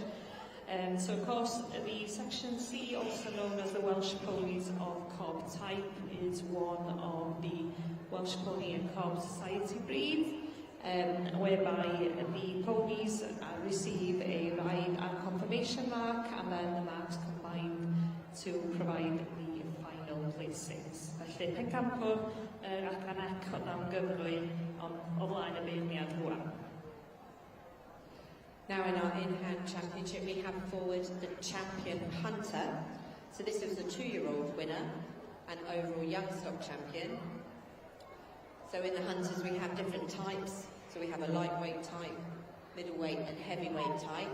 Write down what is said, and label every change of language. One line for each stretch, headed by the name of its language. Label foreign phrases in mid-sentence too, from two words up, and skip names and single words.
English: So of course the section C, also known as the Welsh Ponies of Cob type, is one of the Welsh Pony and Cob Society breeds. Whereby the ponies receive a ride and confirmation mark, and then the marks combined to provide the final placings.
Welsh: Felly, Pencampwriaeth ac anec o dan gyfrwy o flaen y beirniad rwan.
English: Now in our in-hand championship we have forward the champion hunter. So this is the 2-year-old winner and overall young stock champion. So in the hunters we have different types. So we have a lightweight type, middleweight and heavyweight type.